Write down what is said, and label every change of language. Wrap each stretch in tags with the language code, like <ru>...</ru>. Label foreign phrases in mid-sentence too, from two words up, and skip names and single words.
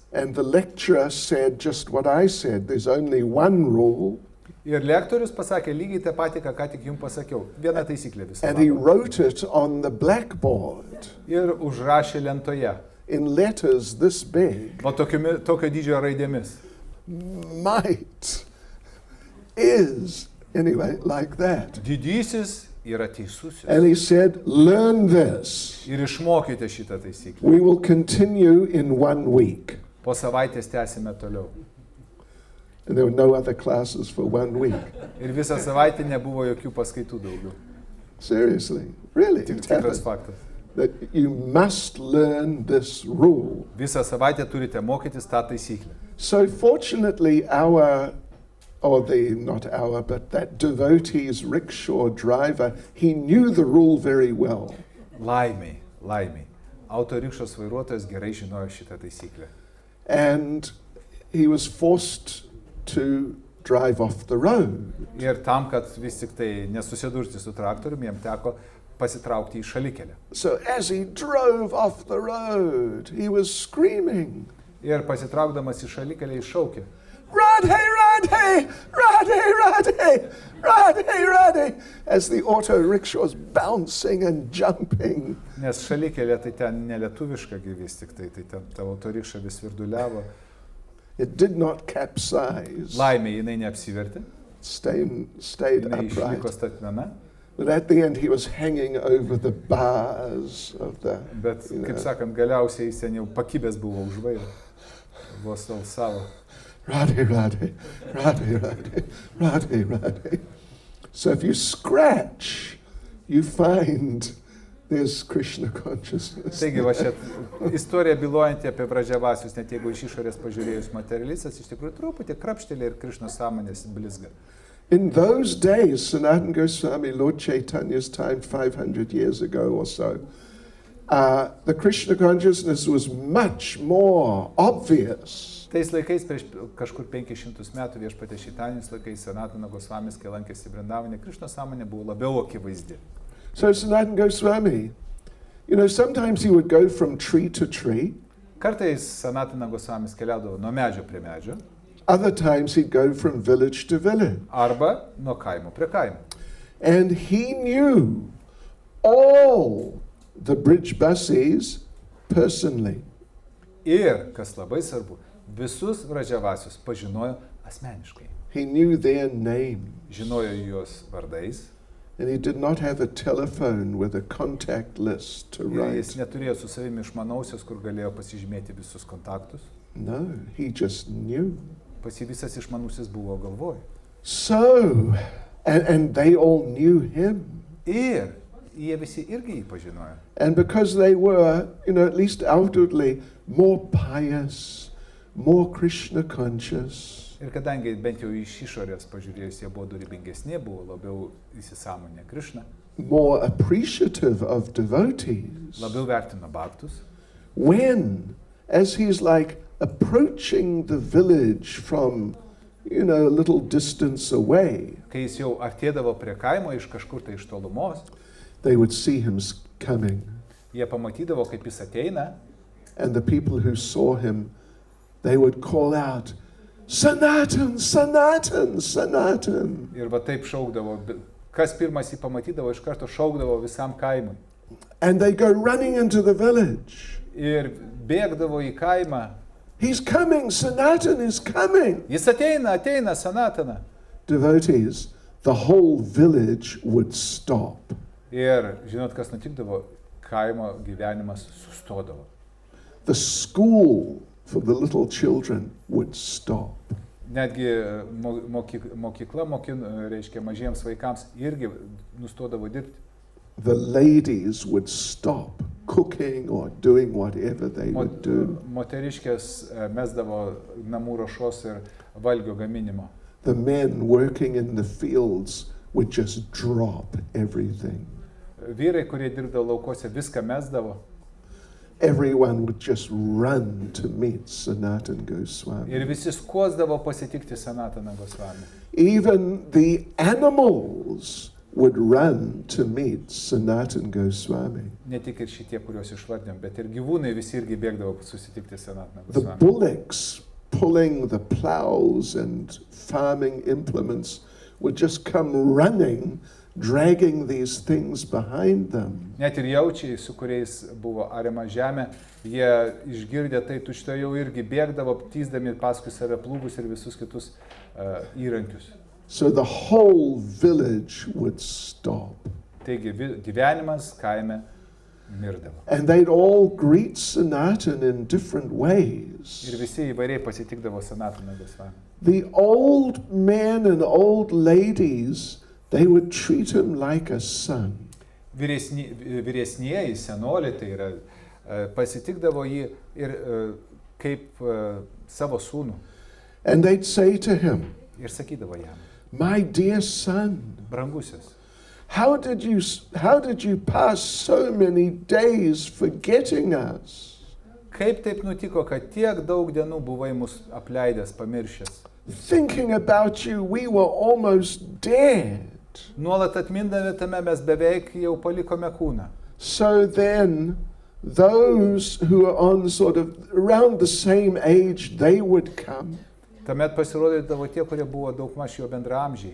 <en>And the lecturer said just what I said, there's only one rule.</en> <lt>Ir lektorius pasakė lygiai tą patį, ką tik jums pasakiau. Viena taisyklė visą.</lt> <en>And he wrote it on the blackboard.</en> <lt>Ir užrašė lentoje.</lt> <en>In letters this big.</en> <lt>O tokio dydžio raidėmis.</lt> <en>Might is, anyway, like that.</en> <lt>Didysis yra teisusis.</lt> <en>And he said, learn this.</en> <lt>Ir išmokite šitą taisyklę.</lt> <en>We will continue in 1 week.</en> <lt>Po savaitės tęsime toliau.</lt> <en>And there were no other classes for 1 week.</en> <lt>Ir visą savaitę nebuvo jokių paskaitų daugiau.</lt> <en>Seriously, really. It</en> <lt>Tikras</lt> <en>happened.</en> <lt>faktas.</lt> <en>That you must learn this rule.</en> <lt>Visą savaitę turite mokytis tą taisyklę.</lt> <en>So fortunately but that devotee's rickshaw driver, he knew the rule very well.</en> <lt>Laimiai. Autorikšos vairuotojas gerai žinojo šitą taisyklę.</lt> <en>And he was forced to drive off the road.</en> <lt>Ir tam, kad vis tik tai nesusidurti su traktoriumi, jam teko pasitraukti į šalikelę.</lt> <en>So as he drove off the road, he was screaming.</en> <lt>Ir pasitraukdamas į šalikelę iššaukė. Radhe, Radhe, Radhe, Radhe, Radhe, Radhe,</lt> <en>as the auto rickshaws bouncing and jumping.</en> <lt>Nes šalikelė tai ten nelietuviška vis tik tai ten ta autorikša vis virduliavo.</lt> <en>It did not capsize.</en> <lt>Laimė jinai neapsivertė,</lt> <en>Stayed</en> <lt>jinai išliko</lt> <en>upright.</en> <lt>statmena,</lt> <en>But at the end he was hanging over the bars of the...</en> <lt>bet, kaip sakant, galiausiai jis ten jau pakibęs buvo už vairo, vos alsavo. Radhe, Radhe, Radhe, Radhe, Radhe, Radhe.</lt> <en>So if you scratch, you find there's Krishna consciousness.</en> <lt>Taigi, va čia istorija bylojanti apie vražavasius, net jeigu iš išorės pažiūrėjus materialistas, iš tikrųjų truputį krapštelė ir Krishnos sąmonės blizga.</lt> <en>In those days, Sanatana Goswami, Lord Chaitanya's time, 500 years ago or so, the Krishna consciousness was much more obvious.</en> <lt>Tais laikais, prieš kažkur 500 metų viešpatės Čaitanijos laikais, Sanatana Gosvamis, kai lankėsi Vrindavane, Krishnos sąmonė buvo labiau akivaizdi.</lt> <en>So Sanatana Goswami, sometimes he would go from tree to tree.</en> <lt>Kartais Sanatana Gosvamis keliaudavo nuo medžio prie medžio,</lt> <en>Other times he'd go from village to village.</en> <lt>arba nuo kaimo prie kaimo.</lt> <en>And he knew all the bridge buses personally.</en> <lt>Ir, kas labai svarbu, visus vražavasius pažinojo asmeniškai.</lt> <en>He knew their name.</en> <lt>Žinojo juos vardais.</lt> <en>And he did not have a telephone with a contact list to</en> <lt>Ir jis</lt> <en>write.</en> <lt>neturėjo su savimi išmanausios, kur galėjo pasižymėti visus kontaktus.</lt> <en>No, he just knew.</en> <lt>Pas jį visas išmanusis buvo galvoj.</lt> <en>So, and they all knew him.</en> <lt>Ir jie visi irgi jį pažinojo.</lt> <en>And because they were, at least outwardly, more pious, more Krishna conscious,</en> <lt>Ir kadangi bent jau iš išorės pažiūrėjus, jie buvo dorybingesni, buvo labiau įsisąmonę Krishną,</lt> <en>more appreciative of devotees,</en> <lt>labiau vertino bhaktus.</lt> <en>when, as he's like approaching the village from, a little distance away,</en> <lt>Kai jis jau artėdavo prie kaimo iš kažkur tai iš tolumos,</lt> <en>they would see him coming.</en> <lt>jie pamatydavo, kaip jis ateina,</lt> <en>And the people who saw him, they would call out, Sanatan, Sanatan, Sanatan.</en> <lt>Ir va taip šaukdavo. Kas pirmas jį pamatydavo, iš karto šaukdavo visam kaimui.</lt> <en>And they go running into the village.</en> <lt>Ir bėgdavo į kaimą.</lt> <en>He's coming, Sanatan is coming.</en> <lt>Jis ateina, ateina, Sanatana.</lt> <en>Devotees, the whole village would stop.</en> <lt>Ir žinot, kas nutikdavo? Kaimo gyvenimas sustodavo.</lt> <en>The school for the little children would stop.</en> <lt>Netgi mokykla, reiškia, mažiems vaikams irgi nustodavo dirbti.</lt> <en>The ladies would stop cooking or doing whatever they would do.</en> <lt>Moteriškės mesdavo namų ruošos ir valgio gaminimo.</lt> <en>The men working in the fields would just drop everything.</en> <lt>Vyrai, kurie dirbdavo laukuose, viską mesdavo.</lt> <en>Everyone would just run to meet Sanatana Goswami.</en> <lt>Ir visi skuosdavo pasitikti Sanataną Goswami.</lt> <en>Even the animals would run to meet Sanatana Goswami.</en> <lt>Ne tik ir šitie, kuriuos išvardėm, bet ir gyvūnai visi irgi bėgdavo susitikti Sanataną</lt> <en>The Goswami. bullocks pulling the plows and farming implements would just come running, dragging these things behind them.</en> <lt>Net ir jaučiai, su kuriais buvo ariama žemė, jie išgirdę tai tučtuojau irgi bėgdavo, tyzdami paskui save plūgus ir visus kitus įrankius.</lt> <en>So the whole village would stop.</en> <lt>Taigi gyvenimas kaime mirdavo.</lt> <en>And they'd all greet Sanatana in different ways.</en> <lt>Ir visi įvairiai pasitikdavo Sanataną Goswami.</lt> <en>The old men and old ladies, they would treat him like a son.</en> <lt>Vyresnieji, senoliai, tai yra, pasitikdavo jį ir kaip savo sūnų.</lt> <en>And they'd say to him,</en> <lt>Ir sakydavo jam,</lt> <en>my dear son,</en> <lt>brangusis,</lt> <en>how did you pass so many days forgetting us?</en> <lt>kaip taip nutiko, kad tiek daug dienų buvai mus apleidęs, pamiršęs?</lt> <en>Thinking about you, we were almost dead.</en> <lt>Nuolat atmindami tame mes beveik jau palikome kūną.</lt> <en>So then, those who are on sort of around the same age, they would come.</en> <lt>Tuomet pasirodydavo tie, kurie buvo daugmaž jo bendraamžiai.</lt>